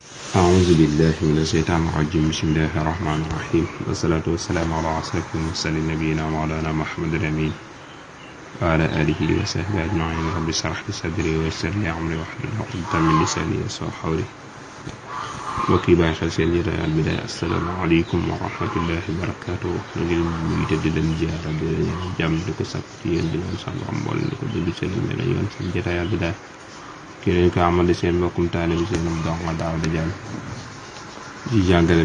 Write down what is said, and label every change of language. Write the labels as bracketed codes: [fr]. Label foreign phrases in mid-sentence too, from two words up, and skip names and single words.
[ar] أعوذ بالله من الشيطان الرجيم بسم الله الرحمن الرحيم والصلاة والسلام على أشرف المرسلين نبينا مولانا محمد الأمين وعلى آله وصحبه أجمعين رب اشرح لي صدري ويسر لي أمري واحلل عقدة من لساني يفقهوا قولي [wo] mbokki bàyyi xel seen jotaay Al Bidaaya [ar] السلام عليكم ورحمة الله وبركاته [wo] ñu ngi leen di leen ziyaara di leen jàmm di ko sàkk ci yéen di leen sant am mboolem di ko déglu seen mel yoon seen jotaay Al Bidaaya ki leen ko amale seen mbokkum taalibe seen donga daaw da jàll di jàngale